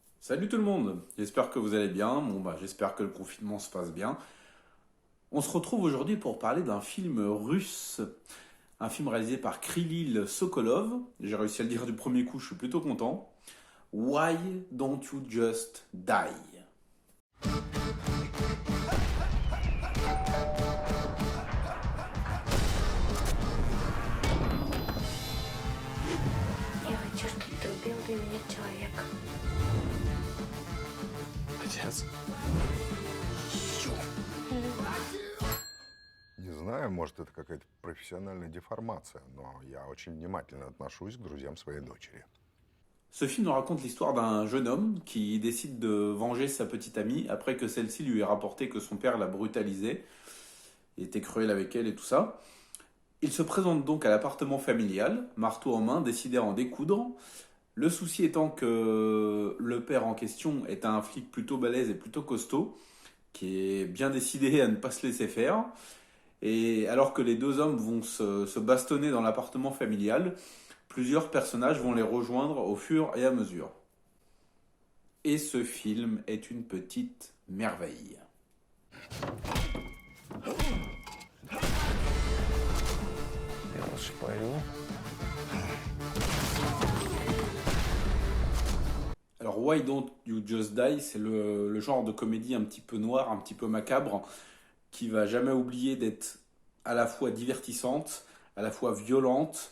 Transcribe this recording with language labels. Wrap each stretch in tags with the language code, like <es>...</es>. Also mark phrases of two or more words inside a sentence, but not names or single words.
<fr>Salut tout le monde, j'espère que vous allez bien. J'espère que le confinement se passe bien. On se retrouve aujourd'hui pour parler d'un film russe, un film réalisé par Kirill Sokolov. J'ai réussi à le dire du premier coup, je suis plutôt content. Why Don't You Just Die?</fr> <ru>Я хочу, чтобы ты убил для меня человека. Отец? Не знаю, может, это какая-то профессиональная деформация, но я очень внимательно отношусь к друзьям своей дочери.</ru> <fr>Ce film nous raconte l'histoire d'un jeune homme qui décide de venger sa petite amie après que celle-ci lui ait rapporté que son père l'a brutalisée, était cruel avec elle et tout ça. Il se présente donc à l'appartement familial, marteau en main, décidé à en découdre. Le souci étant que le père en question est un flic plutôt balèze et plutôt costaud, qui est bien décidé à ne pas se laisser faire. Et alors que les deux hommes vont se bastonner dans l'appartement familial, plusieurs personnages vont les rejoindre au fur et à mesure. Et ce film est une petite merveille.</fr> <ru>Я лучше пойду.</ru> <fr>Alors Why Don't You Just Die, c'est le genre de comédie un petit peu noire, un petit peu macabre, qui va jamais oublier d'être à la fois divertissante, à la fois violente.</fr>